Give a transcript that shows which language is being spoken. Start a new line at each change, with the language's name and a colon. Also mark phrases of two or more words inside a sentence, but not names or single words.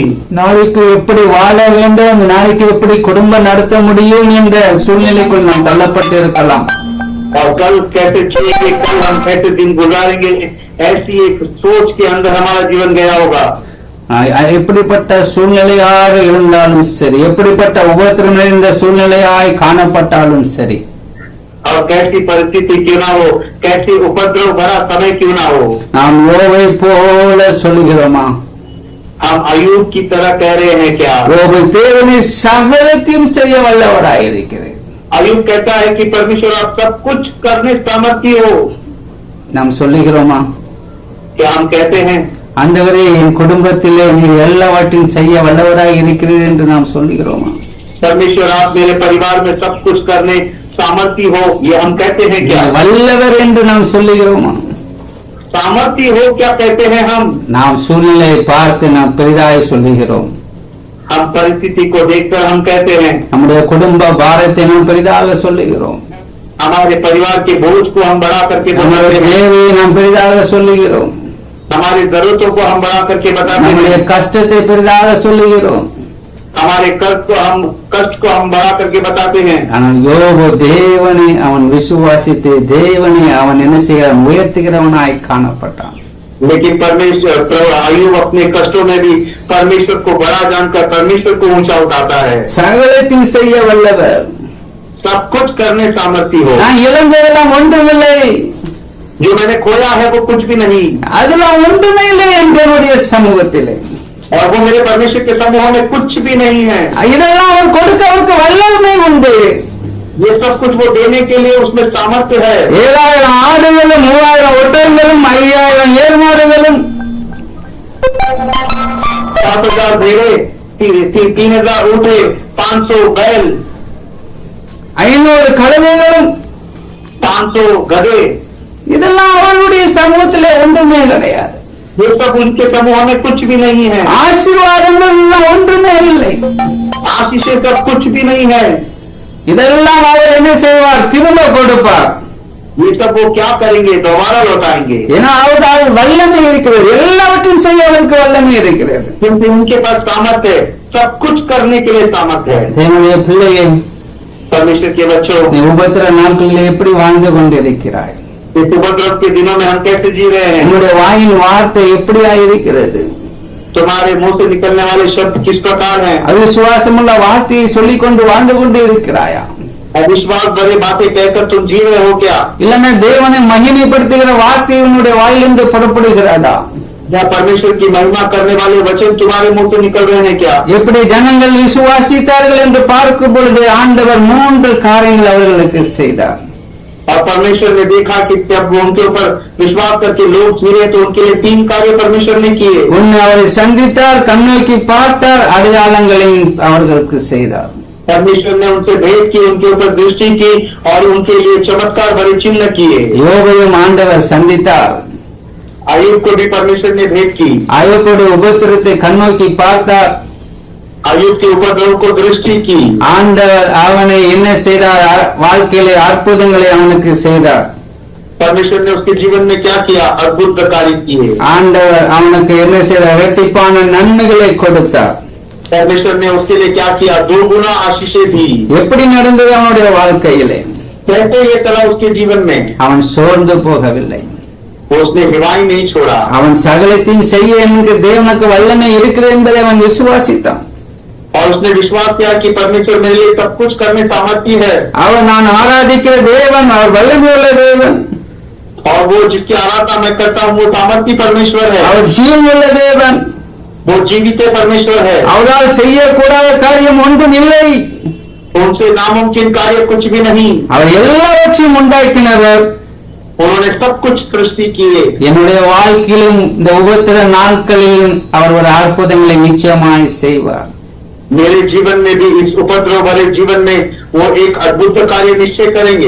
Tamil: நாளைக்கு எப்படி வாழ வேண்டும், இந்த நாளைக்கு எப்படி குடும்பம் நடத்த முடியும் என்ற சூழ்நிலைக்குள் நாம் தள்ளப்பட்டு இருக்கலாம்.
Hindi: और कल कैसे चलेंगे, कल हम कैसे दिन गुजारेंगे, ऐसी एक सोच के अंदर हमारा जीवन गया होगा।
Tamil: எப்படிப்பட்ட சூழ்நிலையாக இருந்தாலும் சரி, எப்படிப்பட்ட உபத்திரம் நிறைந்த சூழ்நிலையாய் காணப்பட்டாலும் சரி,
Hindi: और कैसी परिस्थिति क्यों ना हो, कैसी उपद्रव भरा समय क्यों ना हो,
Tamil: நாம் யோபை போல சொல்லுகிறோமா?
Hindi: हम अयूब की तरह कह रहे हैं क्या?
Tamil: யோபு தேவனை சகலத்தையும் செய்ய வல்லவராய் இருக்கிறேன்.
Hindi: अयूब कहता है कि परमेश्वर आप सब कुछ करने सामर्थ्य हो।
Tamil: நாம் சொல்லுகிறோமா?
Hindi: क्या हम कहते हैं?
Tamil: ஆண்டவரே, என் குடும்பத்திலே நீர் எல்லாவற்றையும் செய்ய வல்லவராய் இருக்கிறீர் என்று நாம் சொல்லுகிறோமா?
Hindi: परमेश्वर आप मेरे परिवार में सब कुछ करने सामर्थ्य हो, ये हम कहते हैं क्या?
Tamil: வல்லவர் என்று நாம் சொல்லுகிறோமா?
Hindi: सामर्थ्य हो क्या कहते हैं हम?
Tamil: நாம் சூழ்நிலையை பார்த்து நாம் பெரிதாய் சொல்லுகிறோம்.
Hindi: हम परिस्थिति को देखकर हम कहते हैं,
Tamil: நம்முடைய குடும்ப பாரத்தை நாம் பெரிதாக சொல்லுகிறோம்.
Hindi: हमारे परिवार के बोझ को हम बढ़ा करके
Tamil: நம்முடைய
Hindi: बताते हैं,
Tamil: தேவையை நாம் பெரிதாக சொல்லுகிறோம்.
Hindi: हमारी जरूरतों को हम बढ़ा करके बताते
Tamil: நம்முடைய
Hindi: हैं,
Tamil: கஷ்டத்தை பெரிதாக சொல்லுகிறோம்.
Hindi: हमारे कष्ट को हम बढ़ा करके बताते हैं।
Tamil: ஆனால் யோபு தேவனை அவன் விசுவாசித்து தேவனை அவன் என்ன செய்கிறான், உயர்த்துகிறவனாய் காணப்பட்டான்.
Hindi: लेकिन परमेश्वर अयूब अपने कष्टों में भी परमेश्वर को बड़ा जानकर परमेश्वर को ऊंचा उठाता है।
Tamil: சகலத்தையும் செய்ய வல்லவர்,
Hindi: सब कुछ करने सामर्थ्य हो।
Tamil: நான் இழந்ததெல்லாம் ஒன்றுமில்லை,
Hindi: जो मैंने खोया है वो कुछ भी नहीं,
Tamil: அதெல்லாம் ஒன்றுமே இல்லை என்னுடைய சமூகத்திலே.
Hindi: और वो मेरे परमेश्वर के समूह में कुछ भी नहीं है।
Tamil: இதெல்லாம் அவன் கொடுக்க அவருக்கு வல்லமை உண்டு.
Hindi: ये सब कुछ वो देने के लिए उसमें सामर्थ्य है।
Tamil: 7000 ஆடுகளும் 3000 ஒட்டகங்களும் 5000 ஏர்மாடுகளும்
Hindi: 7000 भेड़े, 3000 ऊँटे, 500 बैल,
Tamil: 500 கழுதைகளும்
Hindi: 500 गधे,
Tamil: இதெல்லாம் அவர்களுடைய சமூகத்திலே ஒன்றுமே கிடையாது.
Hindi: ये सब उनके समूह में कुछ भी नहीं है।
Tamil: ஆசீர்வாதங்கள் எல்லாம் ஒன்றுமே இல்லை.
Hindi: आशीषें सब कुछ भी नहीं है।
Tamil: இதெல்லாம் அவர் என்ன செய்வார்? திரும்ப கொடுப்பார்.
Hindi: ये सब वो क्या करेंगे? दोबारा लौटाएंगे।
Tamil: ஏன்னா அவர்கள் வல்லமை இருக்கிறது, எல்லாவற்றையும் செய்ய அவருக்கு வல்லமை இருக்கிறது.
Hindi: क्योंकि उनके पास सामर्थ्य है, सब कुछ करने के लिए सामर्थ्य है।
Tamil: என்னுடைய பிள்ளையை
Hindi: परमेश्वर के बच्चों,
Tamil: நீ உபத்திர நாட்களில் எப்படி வாழ்ந்து கொண்டிருக்கிறாய்?
Hindi: इस उपद्रव के दिनों में हम कैसे जी रहे हैं?
Tamil: உன்னுடைய வாயின் வார்த்தை எப்படியா இருக்கிறது?
Hindi: तुम्हारे मुंह से निकलने वाले शब्द किस प्रकार हैं?
Tamil: அவிசுவாசமுள்ள வார்த்தையை சொல்லிக் கொண்டு வாழ்ந்து கொண்டு இருக்கிறாயா?
Hindi: अविश्वास भरे बातें कहकर तुम जी रहे हो क्या?
Tamil: இல்லைன்னா தேவனை மகிமைப்படுத்துகிற வார்த்தை உன்னுடைய வாயிலிருந்து புறப்படுகிறதா?
Hindi: क्या परमेश्वर की महिमा करने वाले वचन तुम्हारे मुंह से निकल रहे हैं क्या?
Tamil: எப்படி ஜனங்கள் விசுவாசித்தார்கள் என்று பார்க்கும் பொழுது ஆண்டவர் 3 காரியங்கள் அவர்களுக்கு செய்தார்.
Hindi: और परमेश्वर ने देखा कि जब वो उनके ऊपर विश्वास करके लोग जीरे तो उनके लिए 3 कार्य परमेश्वर ने किए।
Tamil: உன்னை அவரை சந்தித்தார், கண்ணோக்கி பார்த்தார், அடையாளங்களையும் அவர்களுக்கு செய்தார்.
Hindi: परमेश्वर ने उनसे भेंट की, उनके ऊपर दृष्टि की और उनके लिए चमत्कार भरे चिन्ह किए।
Tamil: யோபையும் ஆண்டவர் சந்தித்தார்.
Hindi: आयुब को भी परमेश्वर ने भेंट की।
Tamil: ஆயோபுடைய உபத்திரத்தை கண்ணோக்கி பார்த்தார்.
Hindi: आयुब के उपद्रव को दृष्टि की।
Tamil: ஆண்டவர் அவனை என்ன செய்தார்? வாழ்க்கையிலே அற்புதங்களை அவனுக்கு செய்தார்.
Hindi: परमेश्वर ने उसके जीवन में क्या किया? अद्भुत कार्य किए।
Tamil: ஆண்டவர் அவனுக்கு என்ன செய்தார்? இரட்டிப்பான நன்மைகளை கொடுத்தார்.
Hindi: परमेश्वर ने उसके लिए क्या किया? 2 गुना आशीषें दी।
Tamil: எப்படி நடந்தது அவனுடைய வாழ்க்கையிலே?
Hindi: कैसे ये चला उसके जीवन में?
Tamil: அவன் சோர்ந்து போகவில்லை.
Hindi: उसने हिवाई नहीं छोड़ा।
Tamil: அவன் சகலத்தையும் செய்ய எனக்கு தேவனுக்கு வல்லமை இருக்கிறது என்பதை அவன் விசுவாசித்தான்.
Hindi: और उसने विश्वास किया कि परमेश्वर मेरे लिए सब कुछ करने सामर्थ्य है।
Tamil: அவன் நான் ஆராதிக்கிற தேவன் அவர் வல்லமை உள்ள தேவன்,
Hindi: और वो जिसकी आराधना मैं करता हूँ वो सामर्थ्य परमेश्वर है।
Tamil: அவர் ஜீவன் உள்ள தேவன்,
Hindi: वो जीवित परमेश्वर है।
Tamil: அவரால் செய்யக்கூடாத காரியம் ஒன்றும் இல்லை.
Hindi: उनसे नामुमकिन कार्य कुछ भी नहीं।
Tamil: அவர் எல்லாவற்றையும் உண்டாக்கினவர்.
Hindi: उन्होंने सब कुछ सृष्टि किए।
Tamil: என்னுடைய வாழ்க்கையிலும் இந்த உபத்திர நாட்களிலும் அவர் ஒரு அற்புதங்களை நிச்சயமாய் செய்வார்.
Hindi: मेरे जीवन में भी इस उपद्रव भरे जीवन में वो एक अद्भुत कार्य निश्चय करेंगे।